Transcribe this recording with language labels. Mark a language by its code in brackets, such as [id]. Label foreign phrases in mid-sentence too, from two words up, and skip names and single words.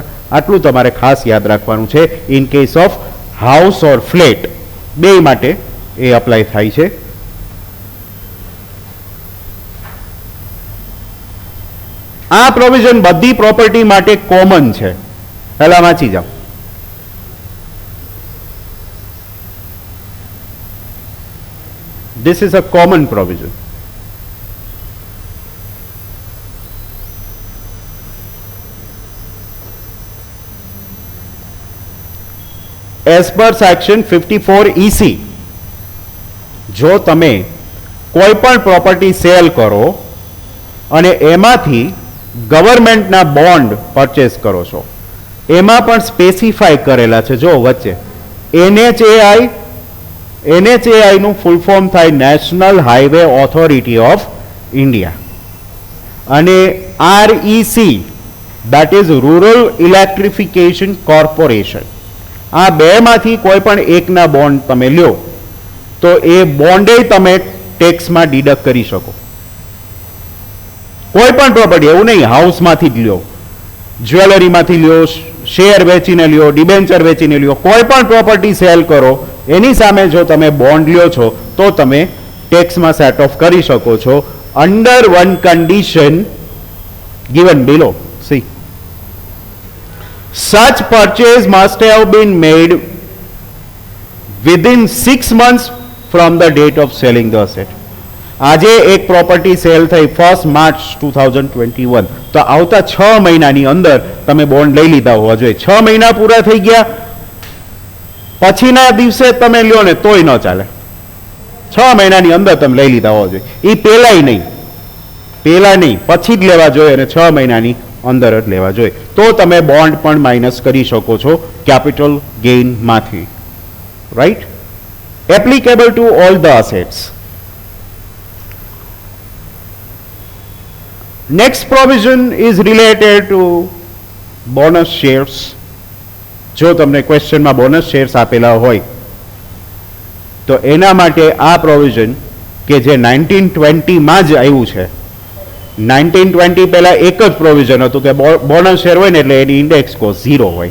[gu] આટલું તમારે ખાસ યાદ રાખવાનું છે. [en] in case of house or flat [gu] બે માટે એ અપ્લાય થાય છે. આ પ્રોવિઝન બધી પ્રોપર્ટી માટે કોમન છે. પહેલા વાંચી જાઓ. [en] This is a common provision. As per section 54 EC, [gu] જો તમે કોઈ પણ [en] property sell [gu] કરો અને એમાંથી ગવર્મેન્ટના [en] bond purchase [gu] કરો છો, એમાં પણ સ્પેસિફાઈ કરેલા છે. જો વચ્ચે NHAI નું ફૂલ ફોર્મ થાય નેશનલ હાઈવે ઓથોરિટી ઓફ ઇન્ડિયા, અને REC [en] that is [gu] રૂરલ ઇલેક્ટ્રિફિકેશન કોર્પોરેશન. આ બેમાંથી કોઈ પણ એકના બોન્ડ તમે લ્યો તો એ બોન્ડે તમે ટેક્સમાં ડિડક્ટ કરી શકો. કોઈ પણ પ્રોપર્ટી, એવું નહીં હાઉસમાંથી જ લ્યો, જ્વેલરીમાંથી લ્યો, શેર વેચીને લ્યો, ડિબેન્ચર વેચીને લ્યો, કોઈ પણ [en] property sell [gu] કરો એની સામે જો તમે બોન્ડ લ્યો છો તો તમે ટેક્સમાં [en] set off [gu] કરી શકો છો [en] under one condition given below. See, such purchase must have been made within 6 months from the date of selling the asset. [gu] આજે એક [en] property sell [gu] થઈ 1 માર્ચ 2021, તો આવતા 6 મહિનાની અંદર તમે બોન્ડ લઈ લીધા હોવા જોઈએ. 6 મહિના પૂરા થઈ ગયા પછીના દિવસે તમે લ્યો ને તોય ન ચાલે. 6 મહિનાની અંદર તમે લઈ લીધા હોવા જોઈએ. એ પહેલા નહીં, પછી જ લેવા જોઈએ અને 6 મહિનાની અંદર જ લેવા જોઈએ. તો તમે બોન્ડ પણ માઇનસ કરી શકો છો [en] capital gain [gu] માંથી. [en] Right? Applicable to all the assets. Next provision is related to bonus shares. [gu] જો તમને ક્વેશ્ચનમાં [en] bonus shares [gu] આપેલા હોય તો એના માટે આ પ્રોવિઝન કે જે 1920માં જ આવ્યું છે. 1920 પહેલા એક જ પ્રોવિઝન હતું કે [en] bonus share [gu] હોય ને એટલે એની [en] index cost [gu] 0 હોય.